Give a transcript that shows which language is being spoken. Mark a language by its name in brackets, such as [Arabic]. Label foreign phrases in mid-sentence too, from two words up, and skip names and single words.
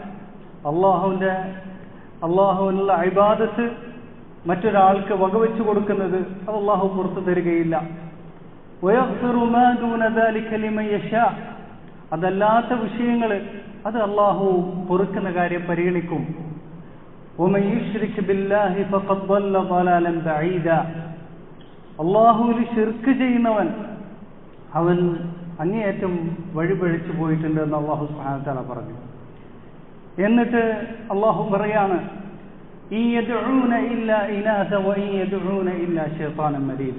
[Malayalam] അല്ലാഹുവിനുള്ള ഇബാദത്ത് മറ്റൊരാൾക്ക് വകവെച്ചു കൊടുക്കുന്നത് അത് അല്ലാഹു പുറത്തു തരികയില്ല. [Arabic] ويغفر ما دون ذلك لمن يشاء, [Malayalam] അതല്ലാത്ത വിഷയങ്ങൾ അത് അല്ലാഹു പൊറുക്കുന്ന കാര്യം പരിഗണിക്കും. [Arabic] ومن يشرك بالله فقد ضل ضلالا بعيدا. [Malayalam] അല്ലാഹുവിൽ ശിർക്ക് ചെയ്യുന്നവൻ അവൻ അങ്ങേയറ്റം വഴിപഴിച്ചു പോയിട്ടുണ്ട് എന്ന് അല്ലാഹു [Arabic] سبحانه وتعالى [Malayalam] പറഞ്ഞു. എന്നിട്ട് അല്ലാഹു പറയാണ്, [Arabic] إن يدعون إلا إناثا وإن يدعون إلا شيطانا مريدا.